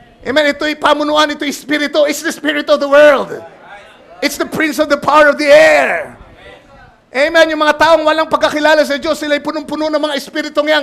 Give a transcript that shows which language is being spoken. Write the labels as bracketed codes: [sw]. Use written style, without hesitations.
[tl] Amen, ito'y pamunuan, ito'y spirito. [en] It's the spirit of the world. It's the prince of the power of the air. [tl] Amen, yung mga taong walang pagkakilala sa Diyos, sila'y punong-puno ng mga espiritong yan.